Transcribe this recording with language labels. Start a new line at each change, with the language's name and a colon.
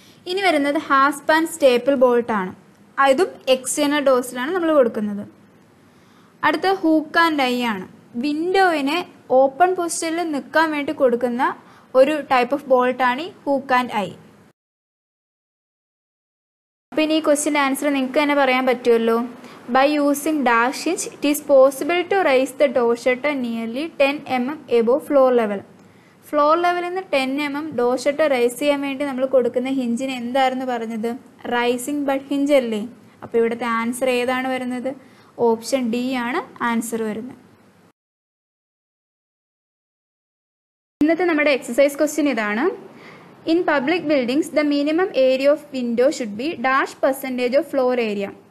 Malayalam: ഇനി വരുന്നത് ഹാസ്പ് and staple bolt ആണ്. ഇതും എക്സ്റ്റേണൽ ഡോസിലാണ് നമ്മൾ കൊടുക്കുന്നത്. അടുത്ത ഹൂക്ക് ആൻഡ് ഐ ആണ്. വിൻഡോയിനെ ഓപ്പൺ പൊസിഷനിൽ നിൽക്കാൻ വേണ്ടി കൊടുക്കുന്ന ഒരു ടൈപ്പ് ഓഫ് ബോൾട്ടാണ് ഈ ഹൂക്ക് ആൻഡ് ഐ. അപ്പോൾ ഇനി ഈ ക്വസ്റ്റ്യൻ്റെ ആൻസർ നിങ്ങൾക്ക് തന്നെ പറയാൻ പറ്റുമല്ലോ.
English: By using dash hinge, it is possible to raise the door shutter nearly 10 mm above floor level.
Malayalam: Floor ലെവലിൽ നിന്ന് 10 mm ഡോർ ഷട്ടർ റൈസ് ചെയ്യാൻ വേണ്ടി നമ്മൾ കൊടുക്കുന്ന ഹിഞ്ചിന് എന്തായിരുന്നു പറഞ്ഞത്? റൈസിംഗ് ബഡ് ഹിഞ്ച് അല്ലേ? അപ്പോൾ ഇവിടുത്തെ ആൻസർ ഏതാണ് വരുന്നത്? ഓപ്ഷൻ ഡി ആണ് ആൻസർ വരുന്നത്. ഇന്നത്തെ നമ്മുടെ എക്സസൈസ് ക്വസ്റ്റ്യൻ ഇതാണ്.
English: In public buildings the minimum area of window should be dash percentage of floor area.